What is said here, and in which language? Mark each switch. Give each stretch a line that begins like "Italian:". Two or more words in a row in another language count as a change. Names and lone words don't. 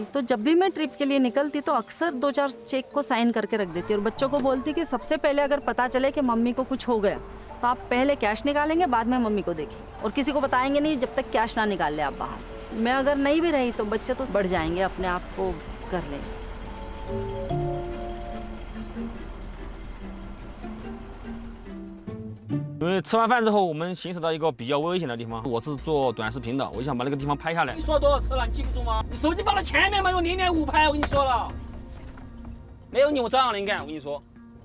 Hindi: तो जब भी मैं ट्रिप के लिए निकलती तो अक्सर 2-4 चेक को साइन करके रख देती और बच्चों को बोलती कि सबसे पहले अगर पता चले कि मम्मी को कुछ हो गया तो आप पहले कैश निकालेंगे, बाद में मम्मी को देखें और किसी को बताएंगे नहीं जब तक कैश ना निकाल ले आप बाहर। मैं अगर नहीं भी रही तो बच्चे तो बढ़ जाएंगे, अपने आप को कर लेंगे।
Chinese: 因为吃完饭之后，我们行驶到一个比较危险的地方。我是做短视频的，我想把那个地方拍下来。你说多少次了？你记不住吗？你手机放在前面嘛，用0.5拍，我跟你说了。没有你我照样能干，我跟你说。